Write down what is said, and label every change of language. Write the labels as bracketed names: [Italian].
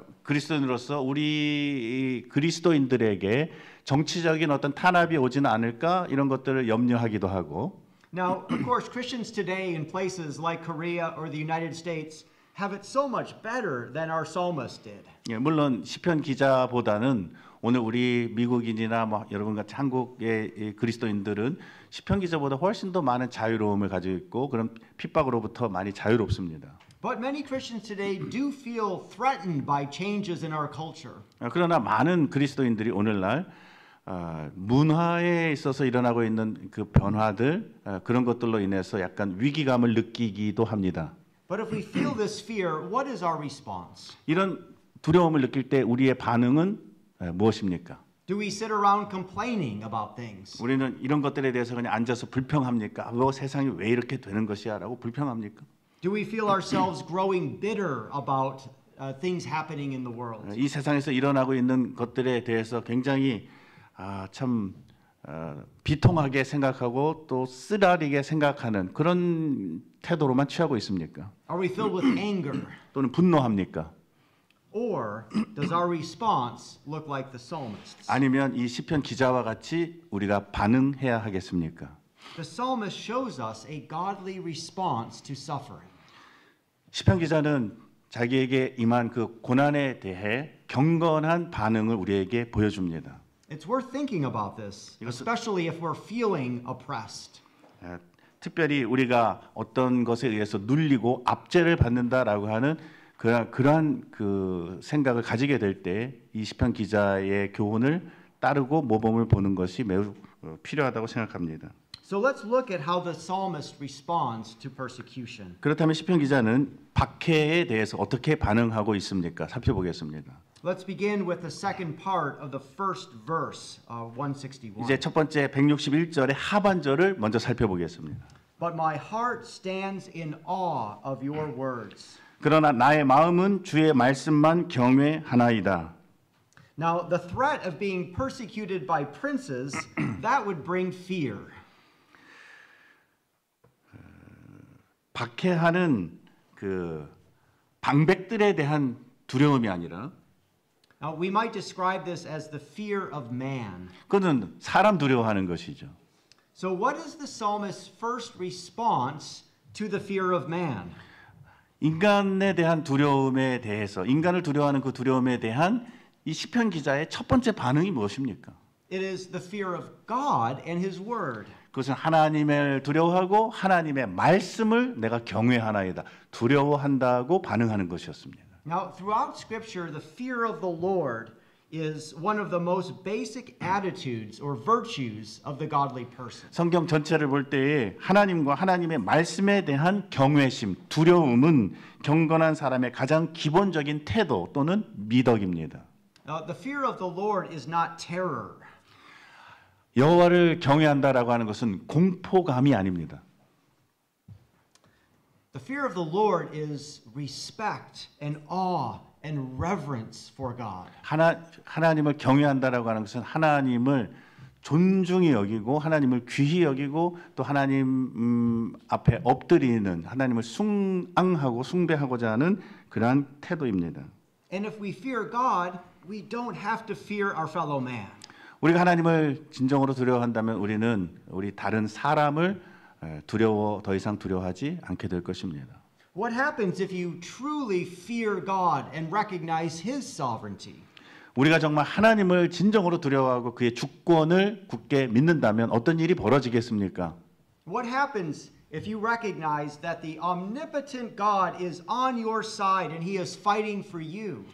[Korean] 그리스도인으로서 우리 그리스도인들에게 정치적인 어떤 탄압이 오지는 않을까 이런 것들을 염려하기도 하고. [English] Now, of course, Christians today in places like Korea or the United States have it so much better than our psalmist did. [Korean] 물론 시편 기자보다는 오늘 우리 미국인이나 뭐 여러분 같이 한국의 그리스도인들은 시편 기자보다 훨씬 더 많은 자유로움을 가지고 있고 그런 핍박으로부터 많이 자유롭습니다. [English] But many Christians today do feel threatened by changes in our culture. [Korean] 그러나 많은 그리스도인들이 오늘날 문화에 있어서 일어나고 있는 그 변화들 그런 것들로 인해서 약간 위기감을 느끼기도 합니다. [English] But if we feel this fear, what is our response? [Korean] 이런 두려움을 느낄 때 우리의 반응은 무엇입니까? [English] Do we sit around complaining about things? [Korean] 우리는 이런 것들에 대해서 그냥 앉아서 불평합니까? 뭐 세상이 왜 이렇게 되는 것이야라고 불평합니까? [English] Do we feel ourselves growing bitter about things happening in the world? [Korean] 이 세상에서 일어나고 있는 것들에 대해서 굉장히 참 비통하게 생각하고 또 쓰라리게 생각하는 그런 태도로만 취하고 있습니까? [English] Are we filled with anger? [Korean] 또는 분노합니까? [English] Or does our response look like the psalmist's? [Korean] 아니면 이 시편 기자와 같이 우리가 반응해야 하겠습니까? [English] The psalmist shows us a godly response to suffering. [Korean] 시편 기자는 자기에게 임한 그 고난에 대해 경건한 반응을 우리에게 보여줍니다. [English] It's worth thinking about this, especially if we're feeling oppressed. [Korean] 특별히 우리가 어떤 것에 의해서 눌리고 압제를 받는다라고 하는 그러한 그 생각을 가지게 될 때 이 시편 기자의 교훈을 따르고 모범을 보는 것이 매우 필요하다고 생각합니다. [English] So let's look at how the psalmist responds to persecution. [Korean] 그렇다면 시편 기자는 박해에 대해서 어떻게 반응하고 있습니까? 살펴보겠습니다. [English] Let's begin with the second part of the first verse, 161. [Korean] 이제 첫 번째 161절의 하반절을 먼저 살펴보겠습니다. [English] But my heart stands in awe of your words. [Korean] 그러나 나의 마음은 주의 말씀만 경외하나이다. [English] Now, the threat of being persecuted by princes, that would bring fear. [Korean] 박해하는 그 방백들에 대한 두려움이 아니라 [English] Now, we might describe this as the fear of man. [Korean] 그것은 사람 두려워하는 것이죠. [English] So, what is the psalmist's first response to the fear of man? [Korean] 인간에 대한 두려움에 대해서 인간을 두려워하는 그 두려움에 대한 이 시편 기자의 첫 번째 반응이 무엇입니까? [English] It is the fear of God and His Word. [Korean] 그것은 하나님을 두려워하고 하나님의 말씀을 내가 경외하나이다. 두려워한다고 반응하는 것이었습니다. [English] Now, throughout Scripture, the fear of the Lord is one of the most basic attitudes or virtues of the godly person. [Korean] 성경 전체를 볼 때에 하나님과 하나님의 말씀에 대한 경외심, 두려움은 경건한 사람의 가장 기본적인 태도 또는 미덕입니다. [English] The fear of the Lord is not terror. [Korean] 여호와를 경외한다라고 하는 것은 공포감이 아닙니다. [English] The fear of the Lord is respect and awe and reverence for God. [Korean] 하나님을 경외한다라고 하는 것은 하나님을 존중히 여기고 하나님을 귀히 여기고 또 하나님 앞에 엎드리는 하나님을 숭앙하고 숭배하고자 하는 그러한 태도입니다. [English] And if we fear God, we don't have to fear our fellow man. [Korean] 우리가 하나님을 진정으로 두려워한다면 우리는 우리 다른 사람을 더 이상 두려워하지 않게 될 것입니다. [English] What happens if you truly fear God and recognize His sovereignty? [Korean] 우리가 정말 하나님을 진정으로 두려워하고 그의 주권을 굳게 믿는다면 어떤 일이 벌어지겠습니까? [English] What happens if you recognize that the omnipotent God is on your side and He is fighting for you?